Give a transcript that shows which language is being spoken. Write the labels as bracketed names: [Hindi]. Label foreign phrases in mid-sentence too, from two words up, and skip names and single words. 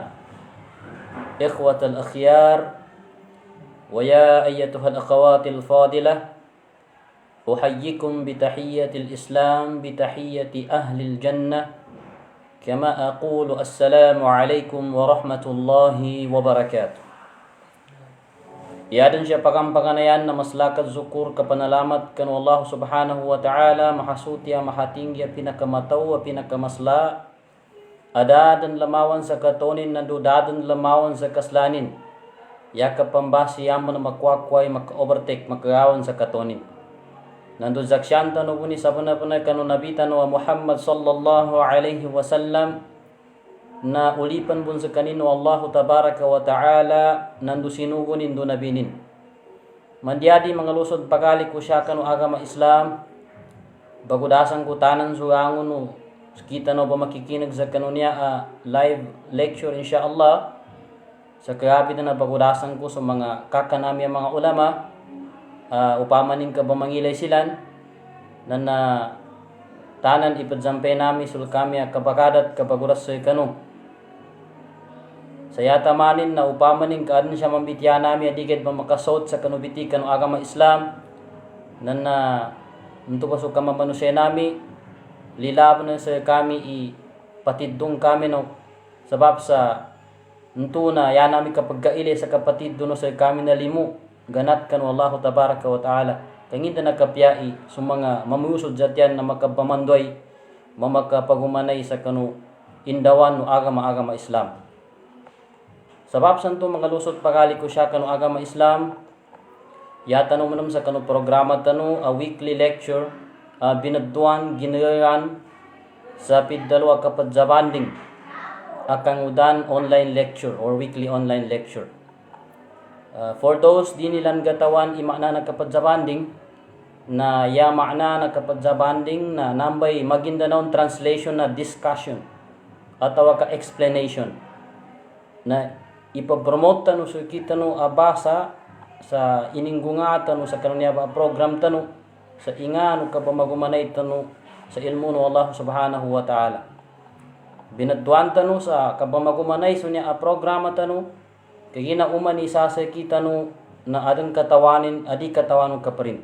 [Arabic] إخوة الأخيار، ويا أيتها الأخوات الفاضلة، أحييكم بتحية الإسلام، بتحية أهل الجنة، كما أقول السلام عليكم ورحمة الله وبركاته. [Maguindanaon] Iadin siya pagkampaganayan na maslakat zukur kapanalamat kan [Arabic] Allah subhanahu wa ta'ala, [Maguindanaon] mahasuti mahatinggi pinakamataw pinakamasla, adadan lamawan sa katonin nandudadan lamawan sa kaslanin, yaka pambasi yaman na makwakway maka-overtake makagawan sa katonin. Nandu zaksyanta no buni sabana-bana kanu nabita no Muhammad [Arabic] sallallahu alaihi wasallam, [Maguindanaon] na ulipan bun sa kanino [Arabic] Allah tabaraka wa ta'ala [Maguindanaon] nandu sinugunin do nabinin. Mandiadi mga lusod pagali ko siya kanu agama Islam, bagudasan ko tanan surangon no, kita no ba makikinig sa kanunya live lecture insyaallah. Sa karabi na bagudasan ko sa mga kakanami mga ulama, upamanin ka ba mangilay silan, na tanan ipadzampay nami sul kami kabakadat kabaguras sa kanu. Saya tamanin na upamanin kaadin siya mambitya nami adigid ba makasot sa kanubiti kanu agama Islam, na nito pa so kamamanusay nami, lilab na sa kami ipatidong kami no, sabab sa nito na yan nami kapag kaili sa kapatid doon sa kami na limu, ganat kanu [Arabic] Allah tabaraka wa ta'ala. [Maguindanaon] Kangita nakapyai sa mga mamusod zatyan na makapamandoy, mamakapagumanay sa kanu indawan no agama Islam. Sabab santo mga lusot pagali ko siya kanu agama Islam, yata no manam sa kanu programa tanu a [English] weekly lecture, [Maguindanaon] binadduan ginayan sa piddalwa kapag zabanding akang udan [English] online lecture or weekly online lecture. For those [Maguindanaon] di nilang gatawan imana na kapag zabanding, na ya makna na kapag zabanding na nambay Maguindanao translation na discussion atau ka explanation na ipapromote tanu so kita no abasa sa ininggunga tanu sa kanunya ba program tanu sa ingano ka pamagumanay tanu sa ilmu no [Arabic] Allah subhanahu wa ta'ala. [Maguindanaon] Binadduan tanu sa kabamagumanay so niya programa tanu kay ginauman isa sa kita no na adang katawanin adi katawanon ka parin.